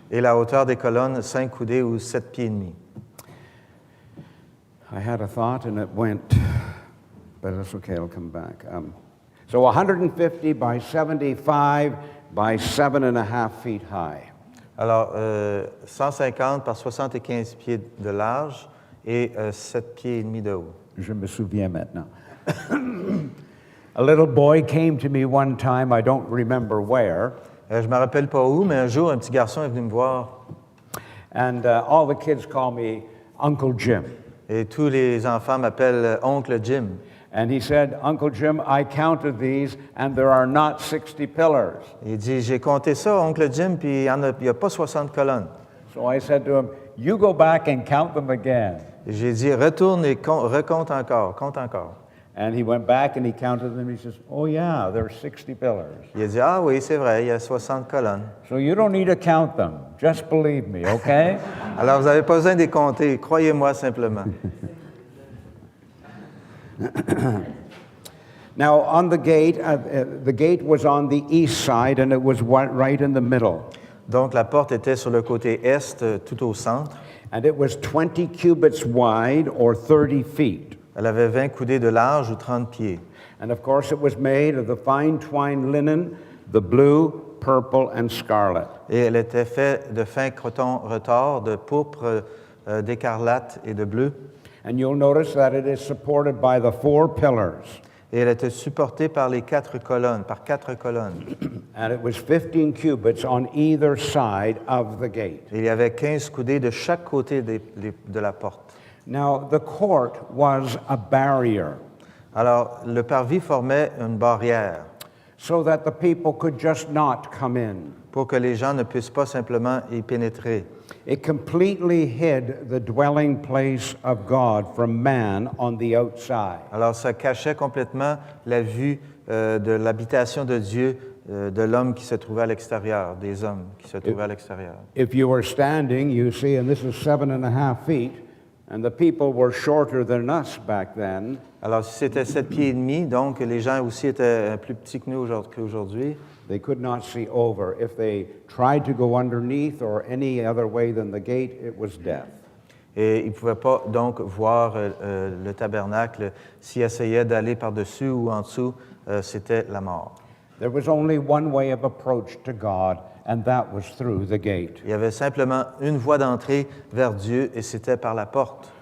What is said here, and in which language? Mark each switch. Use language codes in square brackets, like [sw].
[fr] Et la hauteur des colonnes, 5 coudées ou 7 pieds et demi. [en] I had a thought and it went, but it's okay, it'll come back. So 150 by 75 by 7.5 feet high. [fr] Alors, 150 par 75 pieds de large et 7 pieds et demi de haut. Je me souviens maintenant. [en] A little boy came to me one time, I don't remember where. [fr] Je ne me rappelle pas où, mais un jour, un petit garçon est venu me voir. [en] And all the kids call me Uncle Jim. [fr] Et tous les enfants m'appellent Oncle Jim. [en] And he said, Uncle Jim, I counted these and there are not 60 pillars. [fr] Il dit, j'ai compté ça, Oncle Jim, puis il n'y a pas 60 colonnes. [en] So I said to him, you go back and count them again. [fr] Et j'ai dit, retourne et recompte encore, compte encore. [en] And he went back and he counted them. He says, oh yeah, there are 60 pillars. [fr] Il a dit, ah oui, c'est vrai, il y a 60 colonnes. [en] So you don't need to count them. Just believe me, okay? [fr] Alors, vous n'avez pas besoin de les compter, croyez-moi simplement. [en] Now, on the gate was on the east side and it was right in the middle. [fr] Donc, la porte était sur le côté est, tout au centre. [en] And it was 20 cubits wide or 30 feet. [fr] Elle avait 20 coudées de large ou 30 pieds. [en] And of course, it was made of the fine twined linen, the blue, purple, and scarlet. [fr] Et elle était faite de fin coton retors, de pourpre, d'écarlate et de bleu. [en] And you'll notice that it is supported by the 4 pillars. [fr] Et elle était supportée par les 4 colonnes, par 4 colonnes. [en] And it was 15 cubits on either side of the gate. [fr] Et il y avait 15 coudées de chaque côté de la porte. [en] Now, the court was a barrier [fr] Alors, le parvis formait une barrière [en] so that the people could just not come in. [fr] pour que les gens ne puissent pas simplement y pénétrer. [en] It completely hid the dwelling place of God from man on the outside. [fr] Alors, ça cachait complètement la vue de l'habitation de Dieu, de l'homme qui se trouvait à l'extérieur, des hommes qui se trouvaient à l'extérieur. [en] If you were standing, you see, and this is 7.5 feet, and the people were shorter than us back then. [fr] Alors, si c'était 7 pieds et demi, donc les gens aussi étaient plus petits que nous qu'aujourd'hui. [en] They could not see over. If they tried to go underneath or any other way than the gate, it was death. [fr] Et ils ne pouvaient pas donc voir le tabernacle. S'ils essayaient d'aller par-dessus ou en dessous, c'était la mort. [en] There was only one way of approach to God, and that was through the gate. [fr] Il y avait simplement une voie d'entrée vers Dieu et c'était par la porte.